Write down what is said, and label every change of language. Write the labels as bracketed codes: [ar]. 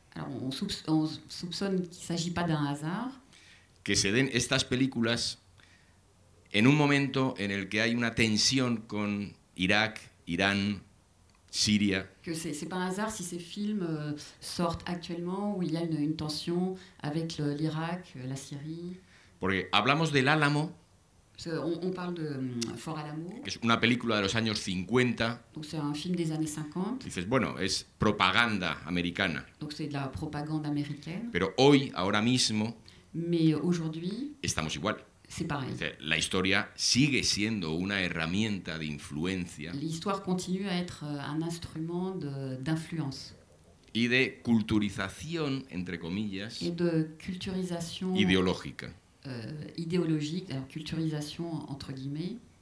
[fr] Alors, on soupçonne qu'il ne s'agit pas d'un hasard. [es] Que se den estas películas en un momento en el que hay una tensión con Irak, Irán, Siria. [fr] Que c'est pas un hasard si ces films sortent actuellement où il y a une tension avec l'Irak, la Syrie. [es] Porque hablamos del Álamo. [fr] On parle de Fort Alamo. [es] Que es una película de los años 50. [fr] Donc c'est un film des années 50. [es] Dices, bueno, es propaganda americana. [fr] Donc c'est de la propagande américaine. [es] Pero hoy, ahora mismo, [fr] mais aujourd'hui, [es] estamos igual. [fr] C'est pareil. [es] La historia sigue siendo una herramienta de influencia. [fr] L'histoire continue à être un instrument d'influence. [es] Y de culturización, entre comillas, [fr] et de culturisation idéologique. Idéologique, alors culturisation entre guillemets.